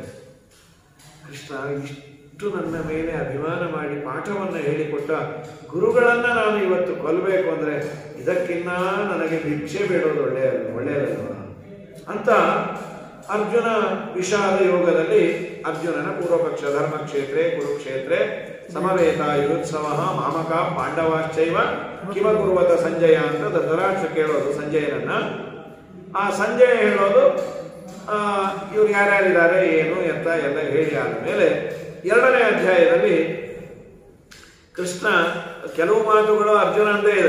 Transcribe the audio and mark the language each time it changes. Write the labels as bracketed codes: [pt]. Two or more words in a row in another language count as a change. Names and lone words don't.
[kn] ಕೃಷ್ಣ ಇಷ್ಟು ನನ್ನ ಮೇಲೆ ಅಭಿಮಾನ ಮಾಡಿ ಪಾಠವನ್ನು ಹೇಳಿಕೊಟ್ಟ ಗುರುಗಳನ್ನ ನಾನು ಇವತ್ತು ಕೊಲ್ಲಬೇಕು ಅಂದ್ರೆ ಇದಕ್ಕಿನ್ನ ನನಗೆ ಭಿಕ್ಷೆ ಬೇಡೋದು ಒಳ್ಳೆಯದಲ್ವ ಅಂತ ಅರ್ಜುನ ವಿಷಾದ ಯೋಗದಲ್ಲಿ ಅರ್ಜುನನ ಪೂರ್ವಪಕ್ಷ [sa] ಧರ್ಮಕ್ಷೇತ್ರೆ ಕುರುಕ್ಷೇತ್ರೆ ಸಮವೇತ ಯುತ್ಸವ ಮಾಮಕ ಪಾಂಡವಾಶ್ಚೈವ ಕಿಮ ಕುರುವತ ಸಂಜಯ [kn] ಅಂತ ಧೃತರಾಷ್ಟ್ರ ಕೇಳೋದು ಸಂಜಯನನ್ನ. ಆ ಸಂಜಯ ಹೇಳೋದು ಇವ್ರು ಯಾರ್ಯಾರಿದ್ದಾರೆ ಏನು ಎತ್ತ ಎಲ್ಲ ಹೇಳಿ ಆದಮೇಲೆ 2ನೇ ಅಧ್ಯಾಯದಲ್ಲಿ ಕೃಷ್ಣ ಕೆಲವು ಮಾತುಗಳು ಅರ್ಜುನ ಅಂದೇ ಇದೆ.